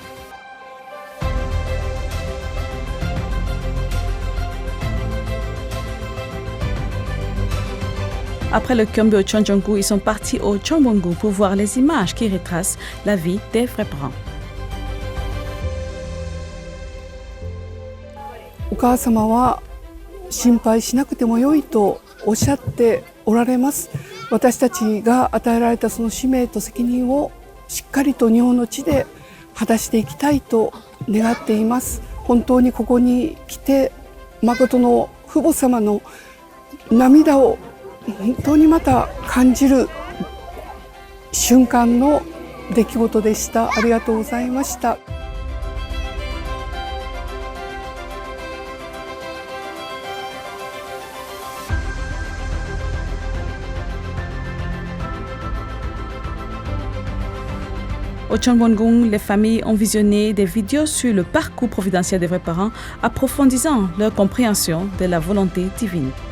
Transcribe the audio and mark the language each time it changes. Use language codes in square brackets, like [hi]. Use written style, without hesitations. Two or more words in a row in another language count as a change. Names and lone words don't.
[fr] Après le Gyeongbuk au Cheongguk, ils sont partis au Cheonbongung pour voir les images qui retracent la vie des vrais parents. [ja] お母様は心配しなくてもよいとおっしゃっておられます。私たちが与えられたその使命と責任をしっかりと日本の地で果たしていきたいと願っています。本当にここに来て誠の父母様の涙を本当にまた感じる瞬間の出来事でした。ありがとうございました。 [fr] Au Cheonbongung, les familles ont visionné des vidéos sur le parcours providentiel des vrais parents, approfondissant leur compréhension de la volonté divine.